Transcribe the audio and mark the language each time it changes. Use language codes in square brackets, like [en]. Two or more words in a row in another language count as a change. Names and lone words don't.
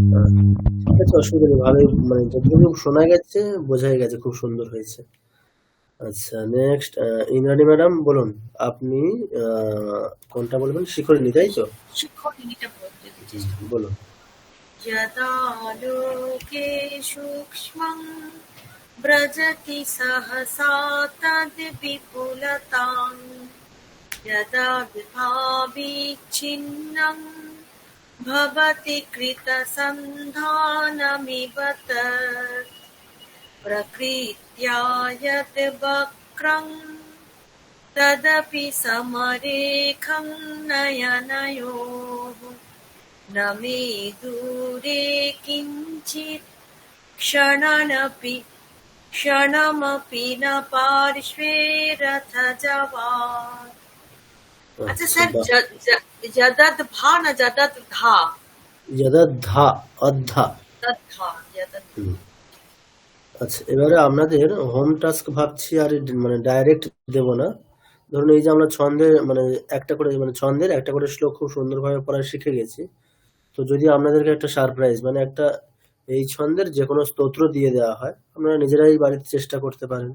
[bn] ঠিক আছে, অসুবিধা নেই, ভালোই, মানে যতটুকু শোনা গেছে বোঝাই গেছে খুব সুন্দর হয়েছে। আচ্ছা, নেক্সট ইন্দ্রাণী ম্যাডাম বলুন, আপনি কোনটা বলবেন? শিখরিণী, তাই তো? শিক্ষণীটা বলতে চেষ্টা করব। বলুন। [sa] यदा लोके सूक्ष्मं व्रजति सहसा तद्विपुलतां यदा विभाविच्छिन्नं भवति कृतसन्धानमिव तत् प्रकृत्या यत् वक्रं तदपि समरेखं नयनयोः न मे दूरे किञ्चित् क्षणमपि न पार्श्वे रथजवात्। [bn] अच्छा আচ্ছা, सर जदद्भा न जदद्धा যদা অধ্যা। तद्धा यदद् হুম। আচ্ছা, এবারে আপনাদের [en] home task [bn] ভাবছি, আর মানে ডাইরেক্ট দেব না। ধরুন এই যে আমরা ছন্দে মানে একটা করে মানে ছন্দের একটা করে শ্লোক খুব সুন্দরভাবে পড়া শিখে গেছি। তো যদি আপনাদেরকে একটা সারপ্রাইজ মানে একটা এই ছন্দের যে কোনো স্তোত্র দিয়ে দেওয়া হয়, আপনারা নিজেরাই বাড়িতে চেষ্টা করতে পারেন।